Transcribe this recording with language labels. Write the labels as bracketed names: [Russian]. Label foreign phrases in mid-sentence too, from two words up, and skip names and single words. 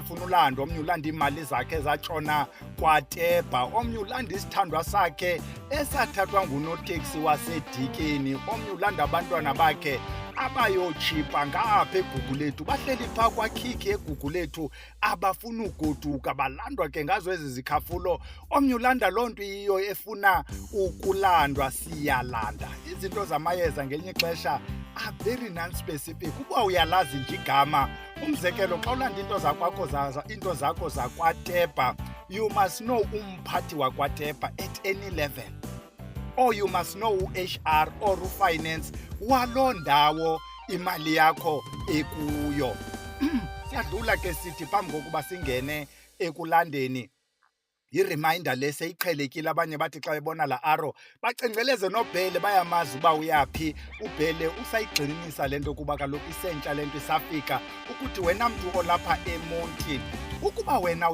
[Xhosa] efuna ulanda omnye ulanda imali zakhe zatshona kwatebha omnye ulanda isithandwa sakhe esathathwa ngunoteksi wasedikeni omnye ulanda abantwana bakhe abayotshipa ngapha eGugulethu bahleli phaa kwakhikhi eGugulethu abafuna ugoduka balandwa ke ngazo ezi zikhafulo omnye ulanda loo nto iyo efuna ukulandwa siyalanda izinto zamayeza ngelinye ixesha [English] are very non-specific [Xhosa] ukuba uyalazi nje igama umzekelo xa ulanda into zakho zakwatebha [English] you must know [Xhosa] umphathi wakwatebha [English] at any level or you must know [Xhosa] u-HR or u-finance waloo ndawo imali yakho ekuyo. Siyadlula ke sithi phambi kokuba singene ekulandeni i-reminder leseyiqhelekile abanye bathi xa bebona la arrow bacengceleze nobhele bayamazi uba uyaphi ubhele usayigxininisa lento kuba kaloku isentsha lento isafika ukuthi wena mntu olapha eMonti ukuba wena